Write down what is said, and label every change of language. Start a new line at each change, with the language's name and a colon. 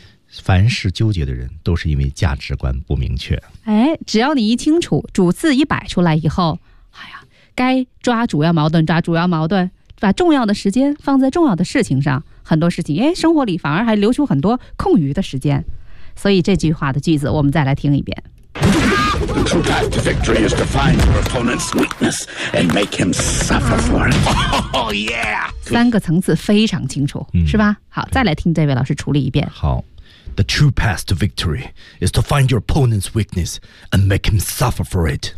Chinese: 凡事纠结的人，都是因为价值观不明确。哎，只要你一清楚，主次一摆出来以后。该抓主要矛盾，抓主要矛盾，把重要的时间放在重要的事情上，很多事情，哎，生活里反而还留出很多空余的时间。所以这句话的句子我们再来听一遍。
English: The true path to victory is to find your opponent's weakness and make him suffer for it. Oh, yeah!
Chinese: 三个层次非常清楚，是吧？好，再来听这位老师处理一遍。好。
English: The true path to victory is to find your opponent's weakness and make him suffer for it.